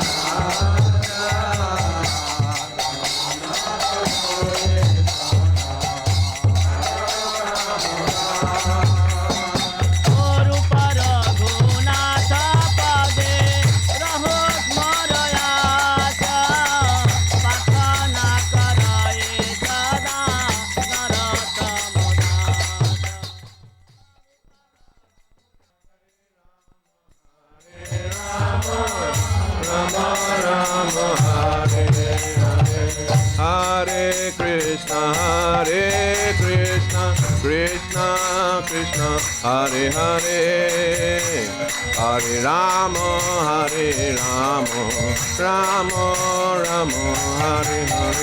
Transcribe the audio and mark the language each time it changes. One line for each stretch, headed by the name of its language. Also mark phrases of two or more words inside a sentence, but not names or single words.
Bangla: রূপার গুণাথ পদে রহুক মোর আশা প্রার্থনা করে সদা নরোত্তম
Sanskrit: हरे कृष्ण, कृष्ण कृष्ण, हरे हरे, हरे राम, राम राम, हरे हरे.